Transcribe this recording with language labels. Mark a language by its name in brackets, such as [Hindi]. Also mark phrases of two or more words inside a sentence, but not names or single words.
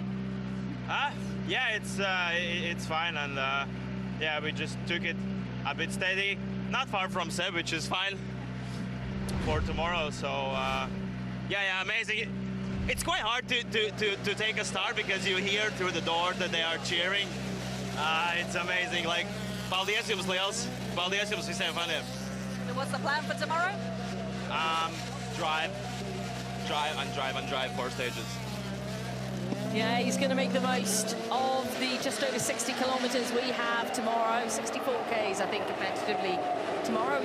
[English] Yeah, it's fine, and yeah, we just took it a bit steady. Not far from Seb, which is fine for tomorrow. So yeah, amazing. It's quite hard to take a start because you hear through the door that they are cheering. It's amazing. Like, [Latvian] paldies jums liels. Paldies jums visiem faniem. [English] So what's the plan for tomorrow? Drive 4 stages. Yeah, he's going to make the most of the just over 60 kilometres we have tomorrow. 64 Ks, I think, competitively tomorrow.